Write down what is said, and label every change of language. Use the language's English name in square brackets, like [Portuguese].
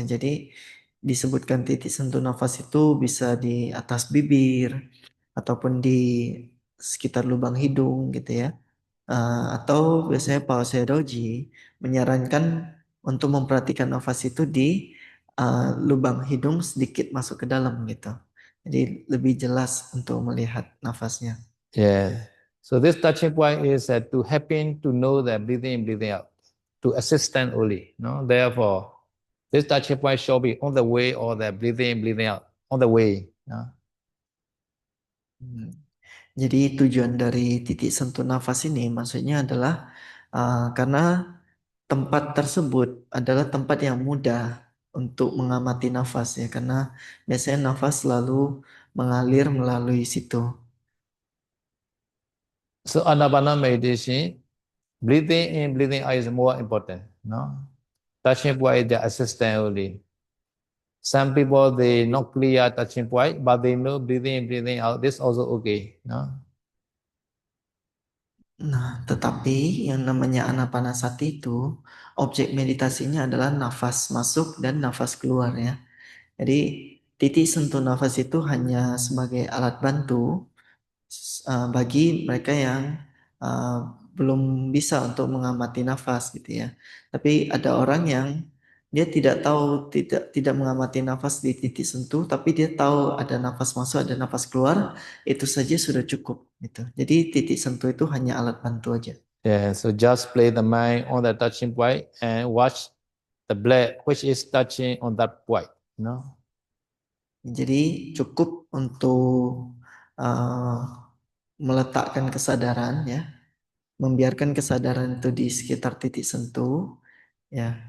[Indonesian] Jadi disebutkan titik sentuh nafas itu bisa di atas bibir ataupun di sekitar lubang hidung gitu ya. Atau biasanya Pak Seroji menyarankan untuk memperhatikan nafas itu di lubang hidung sedikit masuk ke dalam gitu. Jadi lebih jelas untuk melihat nafasnya. [English] Yeah. So this touching point is to helping to know the breathing in, breathing out, to assistant only. No, therefore, this touching point shall be on the way or the breathing in, breathing out on the way. No? [Indonesian] Jadi tujuan dari titik sentuh nafas ini maksudnya adalah karena tempat tersebut adalah tempat yang mudah untuk mengamati nafas ya, karena biasanya nafas selalu mengalir melalui situ. [English] So Anapana meditation, breathing in, breathing out is more important. No, touching point is the assistant only. Some people they not clear touching point, but they know breathing in, breathing out. This also okay. No. [Indonesian] Nah, tetapi yang namanya anapanasati itu objek meditasinya adalah nafas masuk dan nafas keluar ya. Jadi titik sentuh nafas itu hanya sebagai alat bantu bagi mereka yang belum bisa untuk mengamati nafas gitu ya. Tapi ada orang yang dia tidak tahu, tidak mengamati nafas di titik sentuh, tapi dia tahu ada nafas masuk, ada nafas keluar, itu saja sudah cukup gitu. Jadi titik sentuh itu hanya alat bantu aja. [English] Yeah, so just play the mind on the touching point and watch the blood which is touching on that point. No. [Indonesian] Jadi cukup untuk uh, meletakkan kesadaran ya, membiarkan kesadaran itu di sekitar titik sentuh ya.